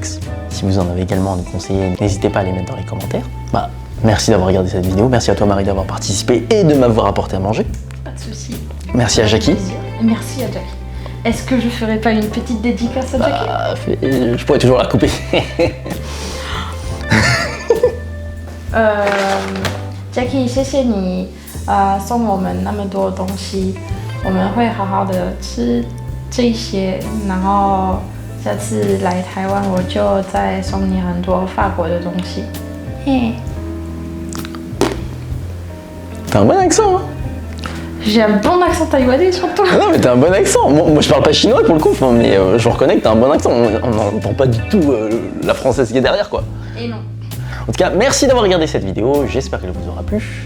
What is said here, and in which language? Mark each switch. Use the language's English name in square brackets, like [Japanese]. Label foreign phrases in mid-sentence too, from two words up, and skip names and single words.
[French] Si vous en avez également à nous conseiller, n'hésitez pas à les mettre dans les commentaires. Bah, merci d'avoir regardé cette vidéo. Merci à toi, Marie, d'avoir participé et de m'avoir apporté à manger. Pas de soucis. Merci à Jackie. Et merci à Jackie. Est-ce que je ferais pas une petite dédicace à Jackie? Bah, je pourrais toujours la couper. [Chinese] Jackie, 谢谢你送我们那么多东西， 我们会好好的吃这些，然后下次来台湾我就再送你很多法国的东西。嘿。 [French] T'as un bon accent, hein? J'ai un bon accent taïwanais surtout. Ah non, mais t'as un bon accent. Moi, je parle pas chinois pour le coup, mais je reconnais que t'as un bon accent. On n'entend pas du tout la française qui est derrière, quoi. Et non. En tout cas, merci d'avoir regardé cette vidéo. J'espère qu'elle vous aura plu.